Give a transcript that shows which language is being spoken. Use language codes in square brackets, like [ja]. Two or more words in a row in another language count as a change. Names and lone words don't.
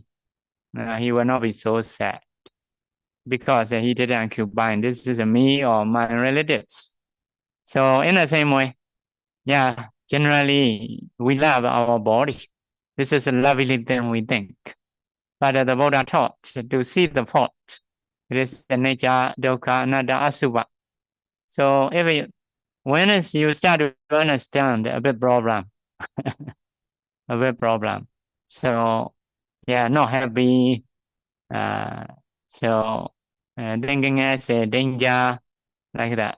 [en] He will not be so sad because he didn't combine. This is me or my relatives. So in the same way, yeah, generally we love our body. This is a lovely thing we think. But the Buddha taught to see the fault. It is the nature, [pi] dukkha, anatta, asubha. [en] So when you start to understand a bit problem, a bit problem. So yeah, not happy. So thinking as a danger, like that.